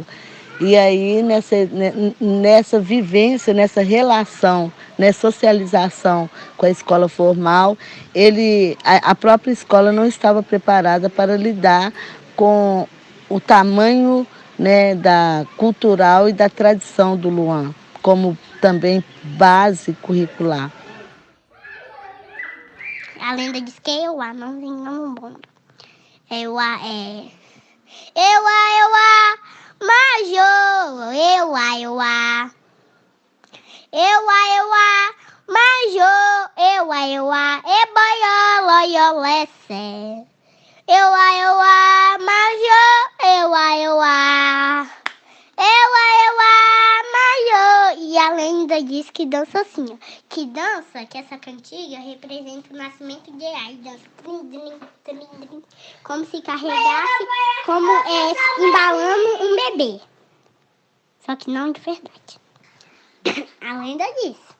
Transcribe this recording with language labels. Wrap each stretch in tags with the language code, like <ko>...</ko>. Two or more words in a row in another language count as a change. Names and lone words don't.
<pt>E aí, nessa vivência, nessa relação, nessa socialização com a escola formal, a própria escola não estava preparada para lidar com o tamanho, né, da cultural e da tradição do Luan, como também base curricular. A lenda diz que Euá, não tem nome bom.</pt> <yo>Euá Euá, Majô, Euá. Majô, Euá, Eboió, Loiolessé. Majô, Euá. Majô.</yo> <pt>que dança assim, ó. Que dança, que essa cantiga representa o nascimento de Ai. Dança trim, trim, trim, trim, como se carregasse, como embalando um bebê. Só que não de verdade. A lenda diz.</pt>